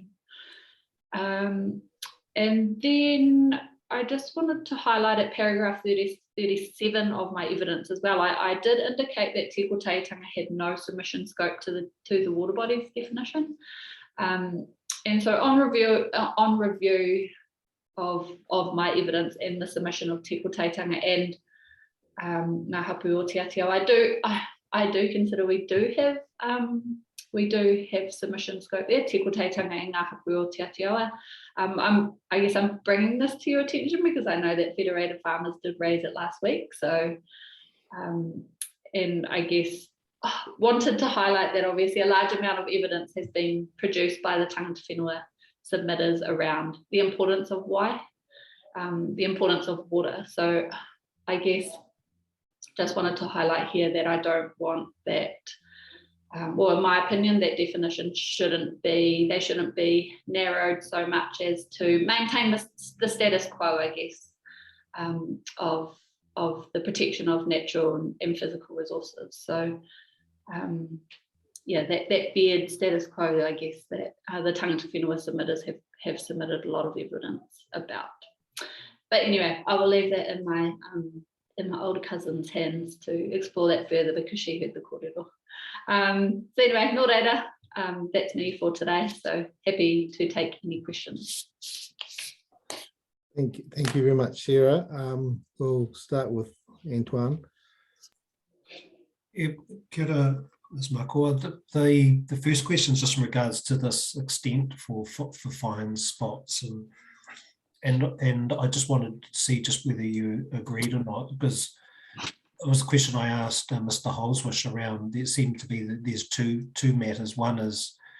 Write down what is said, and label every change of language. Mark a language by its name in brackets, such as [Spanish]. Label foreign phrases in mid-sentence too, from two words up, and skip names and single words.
[English] And then I just wanted to highlight at paragraph 37 of my evidence as well. I did indicate that Te Koteitanga had no submission scope to the water bodies definition. And so on review of my evidence and the submission of Te Koteitanga and Ngā Hapu o Te Atiawa, I do consider we do have submission scope there, Te Koteitanga and Ngā Hapu o Te Atiawa. I guess I'm bringing this to your attention because I know that Federated Farmers did raise it last week. So, and I guess wanted to highlight that obviously a large amount of evidence has been produced by the [Māori] tangata whenua [English] submitters around the importance of wai, the importance of water. So I guess just wanted to highlight here that I don't want that, or in my opinion, that definition shouldn't be narrowed so much as to maintain the status quo, I guess, of the protection of natural and physical resources. So yeah, that beard status quo, I guess, that the [Māori] tangata whenua [English] submitters have submitted a lot of evidence about. But anyway, I will leave that in my older cousin's hands to explore that further because she heard the kōrero. So anyway, [Māori] nō reira, [English] that's me for today. So happy to take any questions. Thank you very much, Sarah. We'll start with Antoine. [Māori] Kia ora, [English] Ms. Makua. The first question is just in regards to this extent for fine spots, and I just wanted to see just whether you agreed or not, because it was a question I asked Mr. Holswish around. There seemed to be that there's two matters.